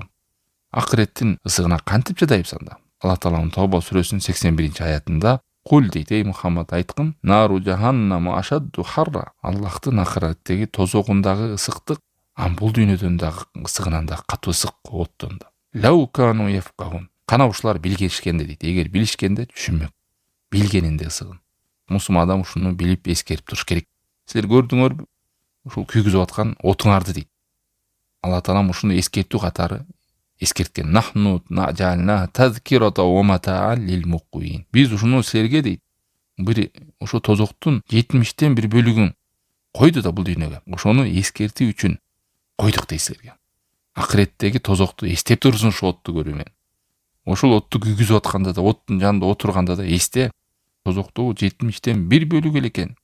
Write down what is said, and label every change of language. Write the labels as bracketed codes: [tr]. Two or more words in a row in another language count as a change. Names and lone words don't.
[ky] Акыреттин ысыгына кантип чыдайбыз анда? Аллах Тааланын Тауба сүрөсүнүн 81-аятында кул дейт, ey Мухаммад айткын, [ar] نارُ جهنمَ أشدُّ حرًّا. [ky] Аллахтын акыреттеги тозогундагы ысыктык бул дүйнөдөн дагы ысыгынан да катуу ысык оттон да. [ar] لو كانوا يفقهون. [ky] Кана ушулар билгенде дейт. Эгер билишкенде түшүнмөк. Билгенинде ысыгын. Мусулман адам ушуну билип эскерип туруш керек. Силер көрдүңөрбү? Ушул күйгүзүп аткан отуңарды дейт. Алла Таалам ушуну эскертүү катары эскерткен. [ar] نحن جعلناها تذكرةً ومتاعًا للمقوين. [ky] Биз ушуну силерге дейт. Бир ошо тозоктун 70тен 1 бөлүгүн койду да бул дүйнөгө. Ошону эскертүү үчүн койдук дейт силерге. Акыреттеги тозокту эстеп турсун ошо отту көрүү менен. Ошол отту күйгүзүп атканда да, оттун жанында отурганда да эсте, тозоктогу 70тен 1 бөлүгү эле экен.